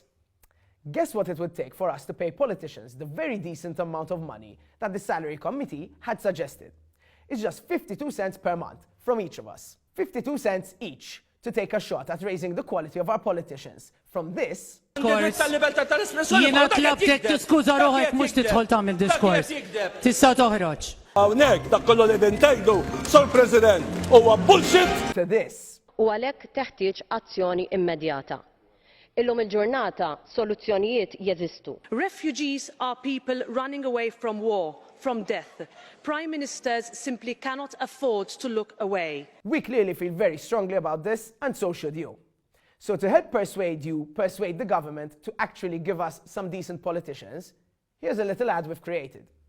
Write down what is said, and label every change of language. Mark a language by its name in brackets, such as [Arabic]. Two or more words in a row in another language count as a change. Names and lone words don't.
[English] Guess what it would take for us to pay politicians the very decent amount of money that the Salary Committee had suggested? It's just 52 cents per month from each of us. 52 cents each to take a shot at raising the quality of our politicians from this. [Maltese] Jiena tlabtek tiskuża ruħek mhux tidħol tagħmel diskors. Tista' toħroġ. Hawnhekk dak kollu li qegħdin tgħidu, Sur President, huwa bullshit. [English] To this. [Maltese] U għalhekk teħtieġ azzjoni immedjata. Illum il-ġurnata soluzzjonijiet jeżistu. [English] Refugees are people running away from war, from death. Prime ministers simply cannot afford to look away. We clearly feel very strongly about this, and so should you. So to help persuade the government to actually give us some decent politicians, here's a little ad we've created.